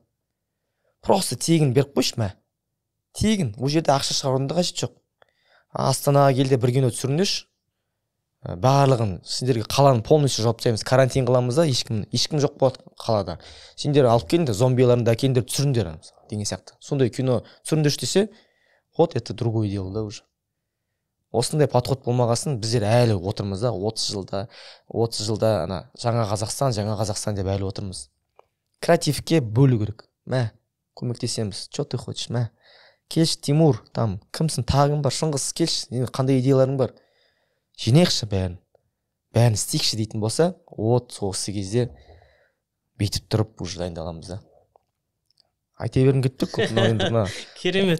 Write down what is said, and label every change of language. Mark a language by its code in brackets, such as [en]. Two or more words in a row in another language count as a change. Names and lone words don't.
[kk] Просто тегін беріп қойшы, тегін. Ол жерде ақша шығарудың да қажеті жоқ. Астанаға келде бір кино түсіріңдерші. Барлығын сендерге қаланы полностью жауып тастаймыз, карантин қыламыз да, ешкім жоқ болады қалада. Сендер алып келіңдер, зомбиларны да әкеліңдер түсіріңдер деген сияқты. Сондай кино түсіріңдерші десе, [ru] вот это другое дело да уже. [kk] Осындай подход болмағасын біздер әлі отырмыз да, 30 жылда ана жаңа Қазақстан деп әлі отырмыз. Креативке бөлу керек. Көмектесеміз. [ru] Что ты хочешь? [kk] Келші, Тимур, там кімсің, тағың бар, Шыңғыс, келші, қандай идеяларың бар? Жинайықшы бәрін істейікші дейтін болса, осы кезде бейтіп тұрып уже дайындаламыз да. Айта бергім келіп тұр көп, но Керемет.